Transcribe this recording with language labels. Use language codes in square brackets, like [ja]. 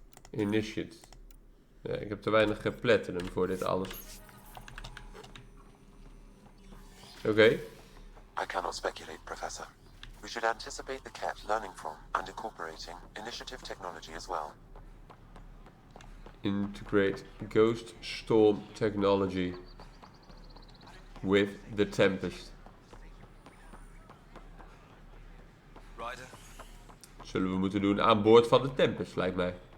[en] Initiate. [nl] Ja, ik heb te weinig platinum voor dit alles. Oké. [en] I cannot speculate, Professor. We should anticipate the Kett learning from and incorporating initiative technology as well. Integrate Ghost Storm technology with the Tempest. Ryder? [nl] Zullen we moeten doen aan boord van de Tempest, lijkt mij.